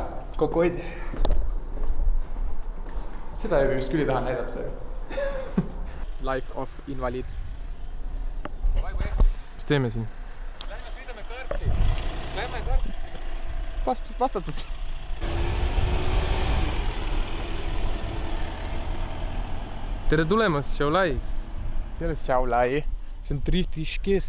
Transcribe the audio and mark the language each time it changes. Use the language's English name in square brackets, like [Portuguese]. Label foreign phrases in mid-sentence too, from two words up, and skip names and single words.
[Estonian] Kokku hoidi. Seda ei vist küll ei taha näidata. [English] Life of invalid. [Estonian] Mis teeme siin? Lähme sõidame karti. Vastatud. Tere tulemast, Šiauliai. See ei ole Šiauliai, see on Triftiškes.